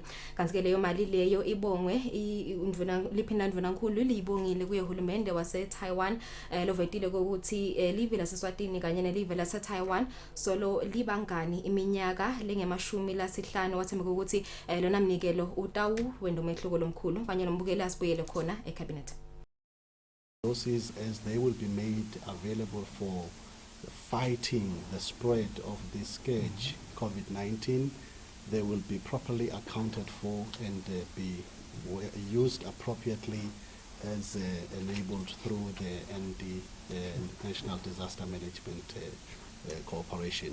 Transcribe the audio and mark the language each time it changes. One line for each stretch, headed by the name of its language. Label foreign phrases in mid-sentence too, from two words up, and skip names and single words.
Swati: Kanti ke leyo mali leyo ibongwe indvuna liphinila ndvuna nkhulu libongile kuye uhulumende wase Taiwan lovetile ukuthi live lase Eswatini kanye nelive lase Taiwan solo libangani iminyaka lengemashumi lasihlanu wathemba ukuthi lona mnikelo utawu wendo umehluko lomkhulu kanye nombukeli asibuyele khona ecabinet.
English: Resources as they will be made available for fighting the spread of this scourge, COVID-19. They will be properly accounted for and be used appropriately as enabled through the National Disaster Management Corporation.